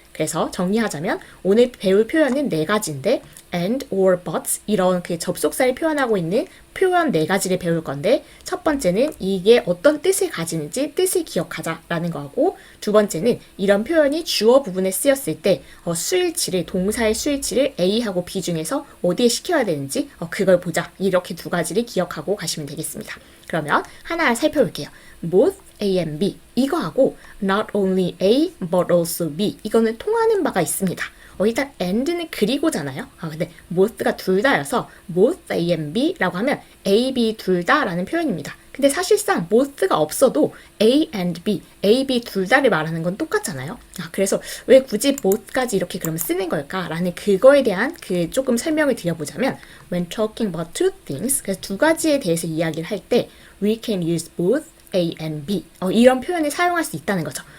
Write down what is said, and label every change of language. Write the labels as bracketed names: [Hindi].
[Korean] 그래서 정리하자면 오늘 배울 표현은 네 가지인데 and, or, but 이런 접속사를 표현하고 있는 표현 네 가지를 배울 건데 첫 번째는 이게 어떤 뜻을 가지는지 뜻을 기억하자라는 거하고 두 번째는 이런 표현이 주어 부분에 쓰였을 때 수일치를 동사의 수일치를 A하고 B 중에서 어디에 시켜야 되는지 그걸 보자 이렇게 두 가지를 기억하고 가시면 되겠습니다. 그러면 하나 살펴볼게요. [English] both A and B [Korean] 이거하고 [English] not only A but also B [Korean] 이거는 통하는 바가 있습니다. 일단 and는 그리고잖아요. 근데 both가 둘 다여서 [English] both A and B [Korean] 라고 하면 A, B 둘 다라는 표현입니다. 근데 사실상 both가 없어도 [English] A and B, [Korean] A, B 둘 다를 말하는 건 똑같잖아요. 그래서 왜 굳이 both까지 이렇게 그러면 쓰는 걸까라는 그거에 대한 조금 설명을 드려보자면 [English] when talking about two things, [Korean] 그래서 두 가지에 대해서 이야기를 할 때 [English] we can use both A and B [Korean] 이런 표현을 사용할 수 있다는 거죠.